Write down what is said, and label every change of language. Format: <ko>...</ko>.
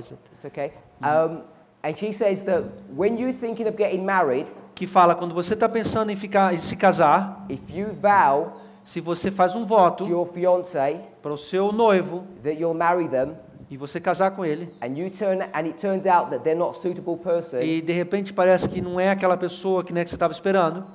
<en>it's okay, and she says that when you're thinking of getting married,</en> <pt>Que fala quando você está pensando em se casar,</pt> <en>if you vow</en> <pt>se você faz um</pt> <en>to</en> <pt>voto</pt> <en>your fiancé</en> <pt>para o seu noivo</pt> <en>that you'll marry them,</en> <pt>e você casar com ele,</pt> <en>and it turns out that they're not a suitable person,</en> <pt>e de repente parece que não é aquela pessoa que, né, que você estava esperando,</pt>